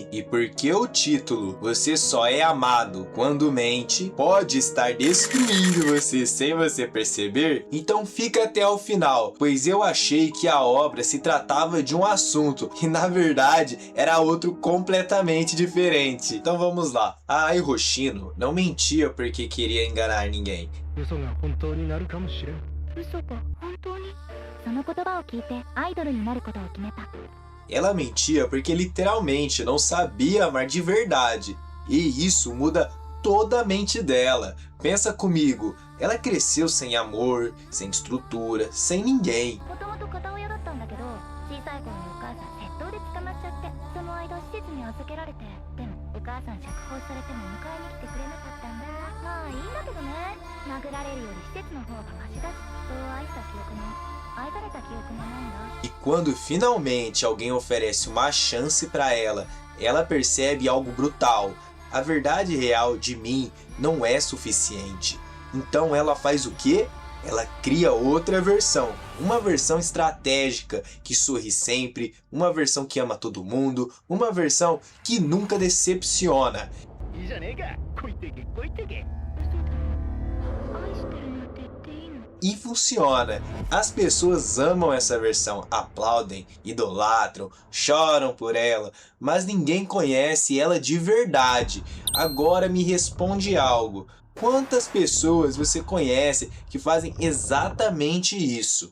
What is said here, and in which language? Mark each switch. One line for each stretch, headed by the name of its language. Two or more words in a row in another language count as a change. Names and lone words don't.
Portuguese: E porque o título Você Só É Amado Quando Mente pode estar destruindo você sem você perceber, então fica até o final, pois eu achei que a obra se tratava de um assunto e na verdade era outro completamente diferente. Então vamos lá. A Ai Hoshino não mentia porque queria enganar ninguém.
Japanese: 嘘が本当になるかもしれん。嘘が本当にその言葉を聞いてアイドルになることを決めた。
Portuguese: Ela mentia porque literalmente não sabia amar de verdade. E isso muda toda a mente dela. Pensa comigo, ela cresceu sem amor, sem estrutura, sem ninguém.
Japanese: もともと片親だったんだけど、小さい頃にお母さん窃盗で捕まっちゃって、その間施設に預けられて、でもお母さん釈放されても迎えに来てくれなかったんだ。まあいいんだけどね。殴られるより施設の方がマシだし、そう愛した記憶も愛された記憶もないんだ。
Portuguese: E quando finalmente alguém oferece uma chance para ela, ela percebe algo brutal. A verdade real de mim não é suficiente. Então ela faz o quê? Ela cria outra versão. Uma versão estratégica, que sorri sempre, uma versão que ama todo mundo, uma versão que nunca decepciona.
Japanese: いいじゃねえか。来いってけ、来いってけ。愛してるなんて言っていいの？
Portuguese: E funciona. As pessoas amam essa versão, aplaudem, idolatram, choram por ela, mas ninguém conhece ela de verdade. Agora me responde algo. Quantas pessoas você conhece que fazem exatamente isso?